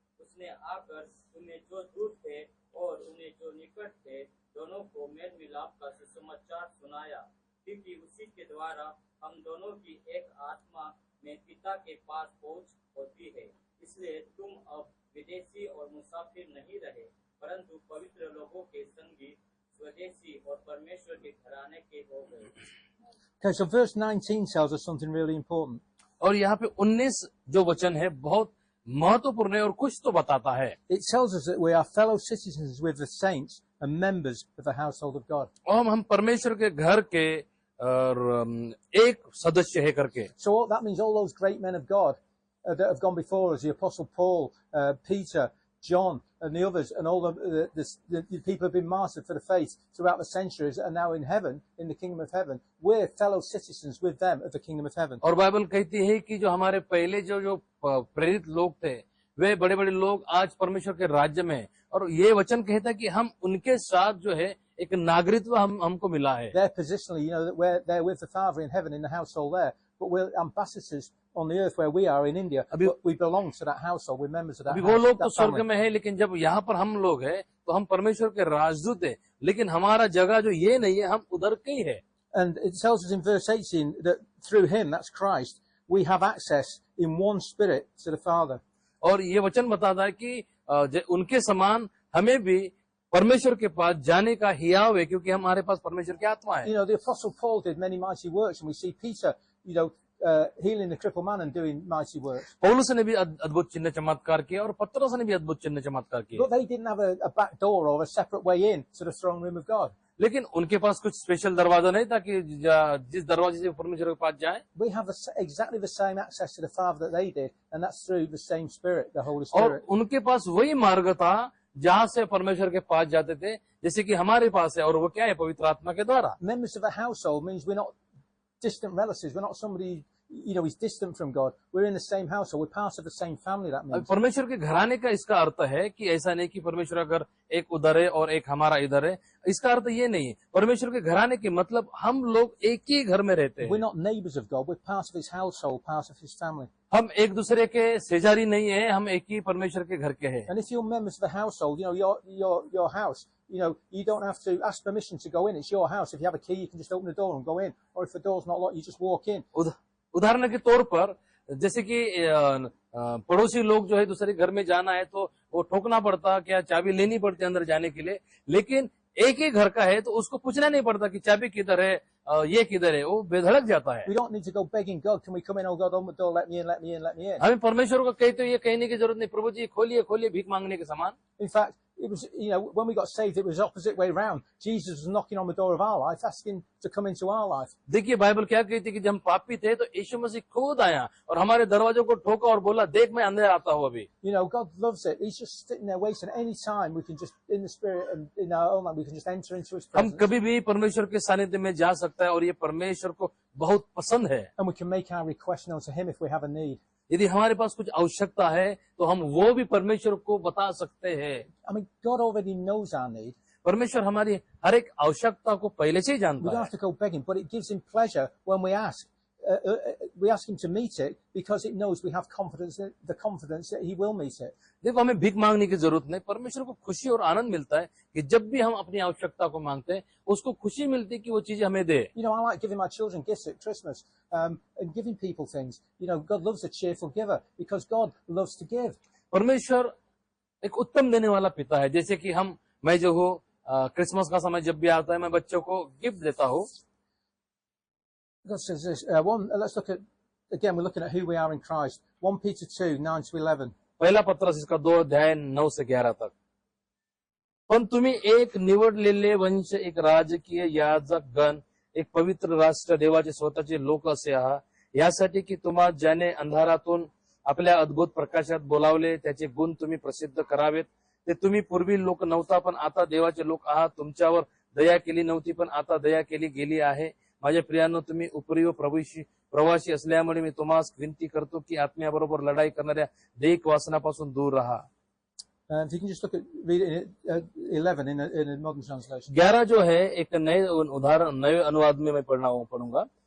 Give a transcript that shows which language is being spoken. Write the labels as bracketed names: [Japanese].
[Hindi] उसने आकर तुम्हें जो दूर थे और उन्हें जो निकट थे दोनों को मेल मिलाप का सुसमाचार सुनाया, क्योंकि उसी के द्वारा हम दोनों की एक आत्मा में पिता के पास पहुंच होती है। इसलिए तुम अब विदेशी और मुसाफिर नहीं रहे, परंतु पवित्र लोगों के संगी, स्वदेशी और परमेश्वर के घराने के हो गए। [English] Okay, so verse 19 tells us something really important. [Hindi] और यहाँ पे 19 जो वचन है बहुत महत्वपूर्ण है और कुछ तो बताता है। [English] It tells us that we are fellow citizens with the saints and members of the household of God. [Hindi] और हम परमेश्वर के घर के और एक सदस्य है करके। [English] So that means all those great men of God that have gone before us, the Apostle Paul, Peter, John, and the others, and all the people who have been martyred for the faith throughout the centuries are now in heaven, in the kingdom of heaven. We're fellow citizens with them of the kingdom of heaven. [Hindi] और Bible कहती है कि जो हमारे पहले जो प्रेरित लोग थे, वे बड़े बड़े लोग आज परमेश्वर के राज्य में हैं। और ये वचन कहता है कि हम उनके साथ जो है एक नागरिकत्व हमको मिला है। [English] They're positionally, you know, that they're with the Father in heaven in the household there, but we're ambassadors on the earth where we are in India. But we belong to that household. We're members of that [Hindi] वो लोग तो [English] that [Hindi] स्वर्ग [English] family. [Hindi] में है, लेकिन जब यहाँ पर हम लोग हैं तो हम परमेश्वर के राजदूत हैं, लेकिन हमारा जगह जो ये नहीं है, हम उधर के ही है। [English] And it tells us in verse 18 that through him, that's Christ, we have access in one spirit to the Father. [Hindi] और ये वचन बताता है कि उनके समान हमें भी परमेश्वर के पास जाने का हियाव है, क्योंकि हमारे पास परमेश्वर की आत्मा है। [English] You know, the Apostle Paul did many mighty works, and we see Peter, you know, healing the crippled man and doing mighty works. [Hindi] पौलुस ने भी अद्भुत चिन्ह चमत्कार किया और पतरस ने भी अद्भुत चिन्ह चमत्कार किए, [English] But they didn't have a back door or a separate way in to the throne room of God. [Hindi] लेकिन उनके पास कुछ स्पेशल दरवाजा नहीं था कि जिस दरवाजे से परमेश्वर के पास जाए। [English] We have exactly the same access to the Father that they did, and that's through the same Spirit, the Holy [Hindi] और [English] Spirit. [Hindi] उनके पास वही मार्ग था जहाँ से परमेश्वर के पास जाते थे, जैसे कि हमारे पास है, और वो क्या है? पवित्र आत्मा के द्वारा। [English] Members of a household means we're not distant relatives. We're not somebody, you know, he's distant from God. We're in the same household. We're part of the same family. That means. [Hindi] परमेश्वर के घराने का इसका अर्थ है कि ऐसा नहीं कि परमेश्वर अगर एक उधर है और एक हमारा इधर है, इसका अर्थ ये नहीं है। परमेश्वर के घराने के मतलब हम लोग एक ही घर में रहते हैं। [English] We're not neighbours of God. We're part of his household, part of his family. [Hindi] हम एक दूसरे के सेजारी नहीं है, हम एक ही परमेश्वर के घर के हैं। [English] And if you're members of the household, you know, your house, you know, you don't have to ask permission to go in. It's your house. If you have a key, you can just open the door and go in. Or if the door's not locked, you just walk in. [Hindi] उदाहरण के तौर पर जैसे कि पड़ोसी लोग जो है दूसरे घर में जाना है तो वो ठोकना पड़ता, क्या चाबी लेनी पड़ती अंदर जाने के लिए, लेकिन एक ही घर का है तो उसको पूछना नहीं पड़ता कि चाबी किधर है, ये किधर है, वो बेधड़क जाता है। [English] We don't need to go begging God, can we come in? Oh God, open the door, let me in, let me in, let me in. [Hindi] हमें परमेश्वर को कहे तो ये कहने की जरूरत नहीं, प्रभु जी खोलिए खोलिए, भीख मांगने के समान। [English] In fact, it was, you know, when we got saved, it was the opposite way round. Jesus was knocking on the door of our life, asking to come into our life. [Hindi] देखिए Bible क्या कहती है कि जब हम पापी थे तो यीशु मसीह खुद आया और हमारे दरवाजों को ठोका और बोला, देख मैं अंदर आता हूँ अभी। [English] You know, God loves it. He's just sitting there waiting. Any time we can just, in the spirit and in our own life, we can just enter into his [Hindi] हम [English] presence. [Hindi] कभी भी परमेश्वर के सानिध्य में जा सकता है और ये परमेश्वर को बहुत पसंद है। [English] And we can make our request known to him if we have a need. [Hindi] यदि हमारे पास कुछ आवश्यकता है तो हम वो भी परमेश्वर को बता सकते हैं। [English] I mean, God already knows our need. [Hindi] परमेश्वर हमारी हर एक आवश्यकता को पहले से ही [English] We [Hindi] जानता [English] don't [Hindi] है। [English] have to go begging, but it gives him pleasure when we ask. We ask him to meet it because it knows we have confidence, the confidence that he will meet it. [Hindi] देखो हमें भीख मांगने की जरूरत नहीं, परमेश्वर को खुशी और आनंद मिलता है कि जब भी हम अपनी आवश्यकता को मांगते हैं उसको खुशी मिलती है कि वो चीजें हमें दे। [English] You know, I like giving my children gifts at Christmas and giving people things. You know, God loves a cheerful giver because God loves to give. [Hindi] परमेश्वर एक उत्तम देने वाला पिता है। जैसे कि मैं जो हूँ क्रिसमस का समय जब भी आता है मैं बच्चों को गिफ्ट देता हूँ। [English] God says this. Let's look at, again, we're looking at who we are in Christ. 1 Peter 2, 9 to 11. [Hindi] पहिला पत्रस इसका 2 अध्याय 9 से 11 तक। [Marathi] पण तुम्ही एक निवडलेले वंश, एक राजकीय याजक गण, एक पवित्र राष्ट्र, देवाचे स्वतःचे लोक असे आहात, यासाठी की तुम्हा ज्याने अंधारातून आपल्या अद्भुत प्रकाशात बोलावले त्याचे गुण तुम्ही प्रसिद्ध करावेत। ते तुम्ही पूर्वी लोक नव्हता पण आता देवाचे लोक आहात, तुमच्यावर दया केली नव्हती पण आता दया केली गेली आहे। माझ्या प्रियांनो, तुम्ही उपरीव प्रवासी असल्यामुळे मी तुम्हास विनंती करतो की आत्म्याबरोबर लढाई करणाऱ्या दैहिक वासनापासून दूर राहा। [English] If you can just look at read it in 11 in a modern translation. [Hindi] 11 जो है एक नए अनुवाद में मैं पढ़ूंगा।